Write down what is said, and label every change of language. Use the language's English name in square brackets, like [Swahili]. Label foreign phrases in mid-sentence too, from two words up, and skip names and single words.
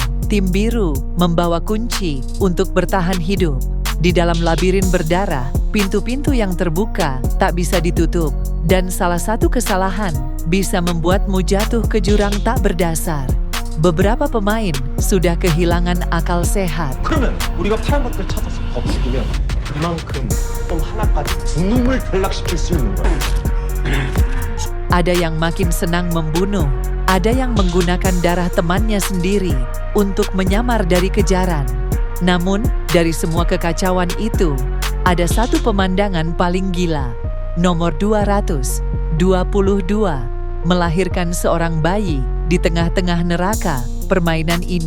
[Indonesian] Tim biru membawa kunci untuk bertahan hidup. Di dalam labirin berdarah, pintu-pintu yang terbuka tak bisa ditutup. Dan salah satu kesalahan bisa membuatmu jatuh ke jurang tak berdasar. Beberapa pemain sudah kehilangan akal sehat. [Korean] 그러면 우리가 파란 것들 찾아서 더 죽이면 그만큼 또 하나까지 두 놈을 탈락시킬 수 있는 거야. [Indonesian] Ada yang makin senang membunuh, ada yang menggunakan darah temannya sendiri untuk menyamar dari kejaran. Namun, dari semua kekacauan itu, ada satu pemandangan paling gila. Nomor 222, melahirkan seorang bayi di tengah-tengah neraka permainan ini.